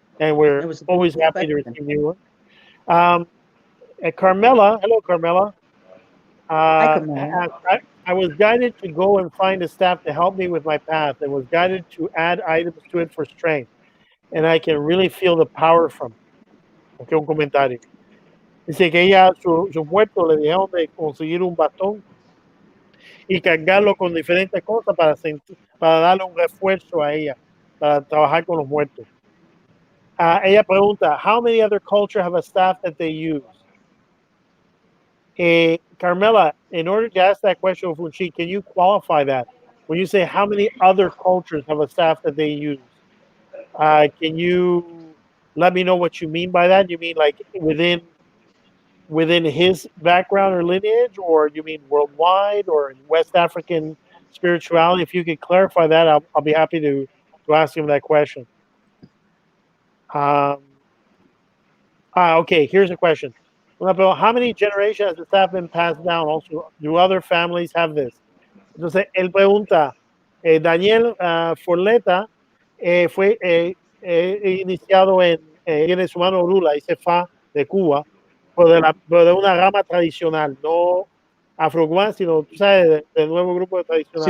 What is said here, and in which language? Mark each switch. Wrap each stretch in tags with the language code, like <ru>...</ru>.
<en>And we're always happy to receive new one. Carmela, hello, Carmela. Hi, Carmela. I was guided to go and find a staff to help me with my path, and was guided to add items to it for strength, and I can really feel the power from it.</en> <es>Okay, un comentario. Dice que ella, su muerto, le dijeron de conseguir un bastón y cargarlo con diferentes cosas para darle un refuerzo a ella, para trabajar con los muertos. Ella pregunta,</es> <en>how many other cultures have a staff that they use? Carmela, in order to ask that question, Ofunshi, can you qualify that? When you say how many other cultures have a staff that they use, can you let me know what you mean by that? You mean like within his background or lineage, or you mean worldwide or in West African spirituality? If you could clarify that, I'll be happy to ask him that question. Okay, here's a question. How many generations has the staff been passed down? Also, do other families have this?</en> <es>Entonces, él pregunta, Daniel Forleta fue iniciado en su mano Orula, Icefa, de Cuba, pero de una rama tradicional, no afro-cubana, sino, tú sabes, del nuevo grupo de tradicional.</es>